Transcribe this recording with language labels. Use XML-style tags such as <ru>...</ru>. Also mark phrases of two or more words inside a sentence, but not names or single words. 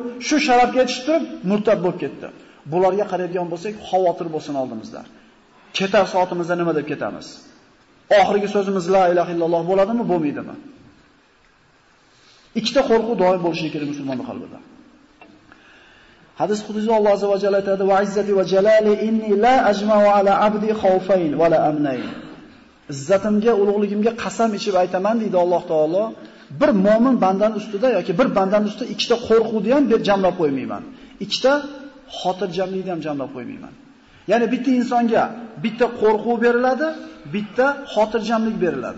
<uz>Shu sharafga yetishib turib murtad bo'lib ketdi. Bularga qaraydigan bo'lsak, xavotir bo'lsin oldimizda. Ketar soatimizda nima deb ketamiz? Oxirgi so'zimiz</uz> <ar>لا إله إلا الله</ar> <uz>bo'ladimi, bo'lmaydimi? Ikkita qo'rquv doim bo'lishi kerak musulmonning qalbida. Hadis qudsi Alloh azza va jalla aytadi:</uz> <ar>"وعزتي وجلالي إني لا أجمع على عبدي خوفين ولا أمنين."</ar> <uz>Izzatimga, ulug'ligimga qasam ichib aytaman deydi Alloh taolo, bir mo'min bandan ustida yoki bir bandan ustida ikkita qo'rquvni ham jamlab qo'ymayman. Ikkita xotirjamlikni ham jamlab qo'ymayman. Ya'ni bitta insonga bitta qo'rquv beriladi, bitta xotirjamlik beriladi.</uz>